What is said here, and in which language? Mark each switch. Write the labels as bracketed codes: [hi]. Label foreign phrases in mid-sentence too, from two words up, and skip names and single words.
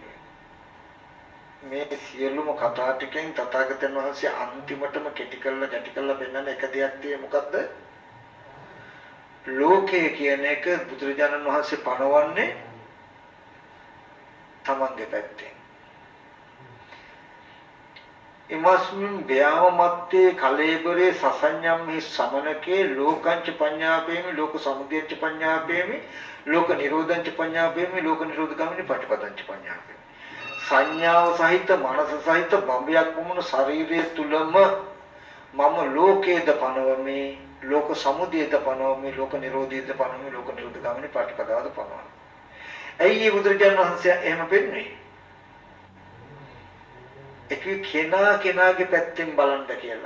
[si] මේ සියලුම කතා ටිකෙන් තථාගතයන් වහන්සේ අන්තිමටම කෙටි කරලා පෙන්වන එක දෙයක් තියෙන්නේ මොකද්ද? ලෝකය කියන එක බුදුරජාණන් වහන්සේ පනවන්නේ තමන්ගේ පැත්තෙන්. [pi] ඉමස්මින් ව්‍යාමත්තේ කලේබරේ සසඤ්ඤම්හි සමනකේ ලෝකංච පඤ්ඤාපේමි ලෝක සමුදයංච පඤ්ඤාපේමි ලෝක නිරෝධංච පඤ්ඤාපේමි ලෝක නිරෝධගාමිනී පටිපදංච පඤ්ඤාපේමි. [si] සංඥාව සහිත මනස සහිත බඹයක් වුණු ශරීරයේ තුලම මම ලෝකේද පනවමි ලෝක සමුදයද පනවමි ලෝක නිරෝධයද පනවමි ලෝක නිරෝධගාමිනී පටිපදාද පනවමි. ඇයි මේ බුදුරජාණන් වහන්සේ එහෙම වෙන්නේ? ඒක කෙනාගේ පැත්තෙන් බලන්න කියලා.